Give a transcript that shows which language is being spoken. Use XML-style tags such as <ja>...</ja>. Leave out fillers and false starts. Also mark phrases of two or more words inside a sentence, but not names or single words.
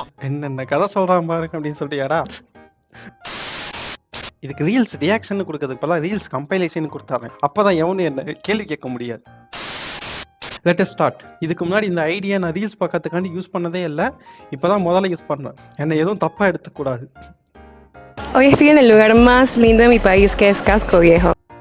<ta>என்னென்ன கதை சொல்றான் பாருங்க அப்படின்னு சொல்லிட்டு யாரா? இதுக்கு</ta> <en>reels reaction</en> <ta>கொடுக்கறதுக்கு பதிலா</ta> <en>reels compilation</en> <ta>கொடுத்தாங்க. அப்பதான் எவனும் என்ன கேள்வி கேட்க முடியாது.</ta> <en>let us start.</en> <ta>இதுக்கு முன்னாடி இந்த ஐடியா நான் ரீல்ஸ் பார்க்கறதுக்காண்டி யூஸ் பண்ணதே இல்லை. இப்பதான் முதல்ல யூஸ் பண்ணேன். என்ன எதுவும் தப்பா எடுத்துக்கூடாது.</ta> <es>Hoy estoy en el lugar más lindo de mi país, que es Casco Viejo.</es>